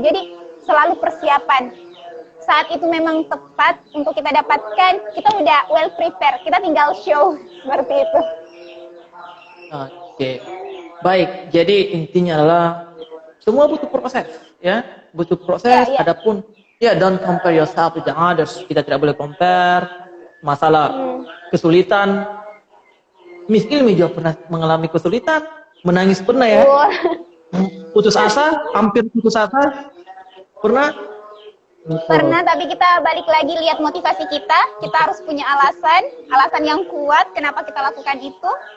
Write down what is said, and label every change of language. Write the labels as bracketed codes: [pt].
[id] Jadi selalu persiapan. Saat itu memang tepat untuk kita dapatkan, kita udah well prepared. Kita tinggal show seperti itu. Oke. Baik, jadi intinya adalah semua butuh proses, ya. Butuh proses, Ya. [en] adapun don't compare yourself with the others. [id] Kita tidak boleh compare. Masalah kesulitan. Miss Ilmi juga pernah mengalami kesulitan, menangis pernah ya. Putus asa, hampir putus asa. Pernah? Pernah, tapi kita balik lagi lihat motivasi kita. Kita harus punya alasan yang kuat kenapa kita lakukan itu.